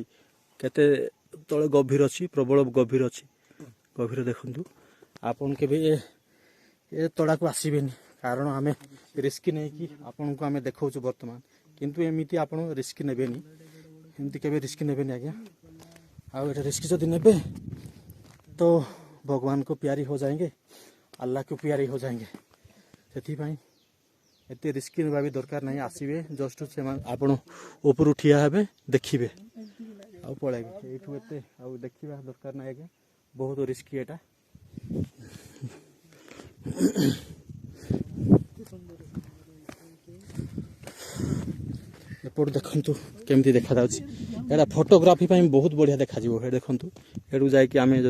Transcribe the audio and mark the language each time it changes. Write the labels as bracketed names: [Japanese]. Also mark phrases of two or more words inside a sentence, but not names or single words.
[Odia] କେତେ ତଳେ ଗଭୀର ଅଛି ପ୍ରବଳ ଗଭୀର ଅଛି ଗଭୀର ଦେଖନ୍ତୁ ଆପଣ କେବେ ଏ ତଡ଼ାକୁ ଆସିବେନି କାରଣ ଆମେ ରିସ୍କି ନେଇକି ଆପଣଙ୍କୁ ଆମେ ଦେଖାଉଛୁ ବର୍ତ୍ତମାନ କିନ୍ତୁ ଏମିତି ଆପଣ ରିସ୍କି ନେବେନି ଏମିତି କେବେ ରିସ୍କି ନେବେନି ଆଜ୍ଞା ଆଉ ଏଟା ରିସ୍କ ଯଦି ନେବେ [Hindi] तो भगवान को प्यारी हो जाएंगे अल्लाह को प्यारी हो जाएंगे [Odia] ସେଥିପାଇଁ ଏତେ ରିସ୍କ ନେବା ବି ଦରକାର ନାହିଁ ଆସିବେ ଜଷ୍ଟ ସେମାନେ ଆପଣ ଉପରୁ ଠିଆ ହେବେ ଦେଖିବେ ଆଉ ପଳେଇବେ ଏଇଠୁ ଏତେ ଆଉ ଦେଖିବା ଦରକାର ନାହିଁ ଆଜ୍ଞା ବହୁତ ରିସ୍କି ଏଟା ଏପଟୁ ଦେଖନ୍ତୁ କେମିତି ଦେଖାଯାଉଛି ଏଇଟା ଫଟୋଗ୍ରାଫି ପାଇଁ ବହୁତ ବଢ଼ିଆ ଦେଖାଯିବ ଏ ଦେଖନ୍ତୁ ଏଠୁ ଯାଇକି ଆମେ ଯଦି